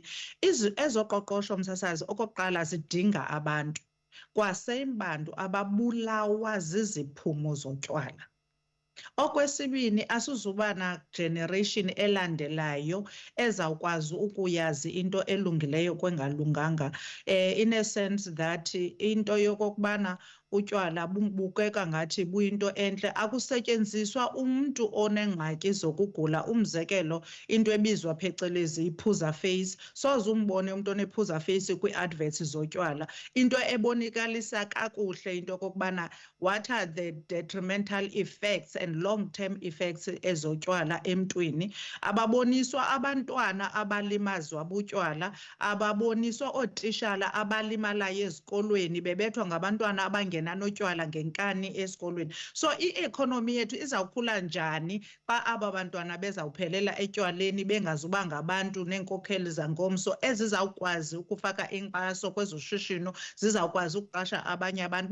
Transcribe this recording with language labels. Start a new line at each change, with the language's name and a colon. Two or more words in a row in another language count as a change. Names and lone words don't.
Xhosa: Ezoqoqosho msasazi okokuqala zidinga abantu, kwasembantu ababulawa ziziphumo zotywala. Okwesibini, asizuba na-generation elandelayo ezawukwazi ukuyazi into elungileyo kwengalunganga.
English: In a sense that
Xhosa: into yokokubana utywala bubukeka ngathi buyinto entle, akusetyenziswa umntu onengxaki zokugula. Umzekelo, into ebizwa phecelezi iphuza face. Soze umbone umntu onephuza face kwii-adverts zotywala. Into ebonikalisa kakuhle into yokokubana
English: what are the detrimental effects and long-term effects
Xhosa: ezotywala emntwini. Ababoniswa abantwana abalimazwa butywala, ababoniswa ootishala abalimalayo ezikolweni bebethwa ngabantwana abangenanotywala ngenkani esikolweni. So i-economy yethu izawukhula njani xa aba bantwana bezawuphelela etywaleni bengazuba ngabantu neenkokheli zangomso ezizawukwazi ukufaka inkxaso kwezoshishino, zizawukwazi ukuqasha abanye abantu?